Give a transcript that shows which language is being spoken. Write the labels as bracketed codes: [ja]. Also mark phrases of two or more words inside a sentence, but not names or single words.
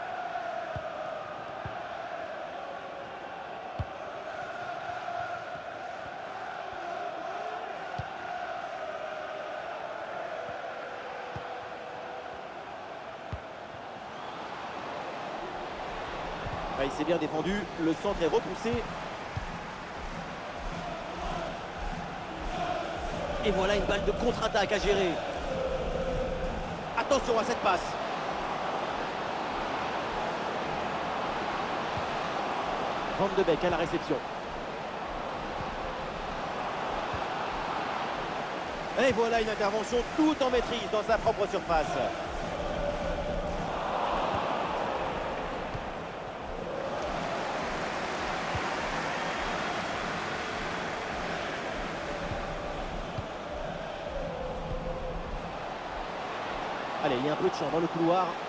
[fr] Ah, il s'est bien défendu, le centre est repoussé. Et voilà une balle de contre-attaque à gérer. Attention à cette passe. Van de Beek à la réception. Et voilà une intervention tout en maîtrise dans sa propre surface. Allez, il y a un peu de champ dans le couloir.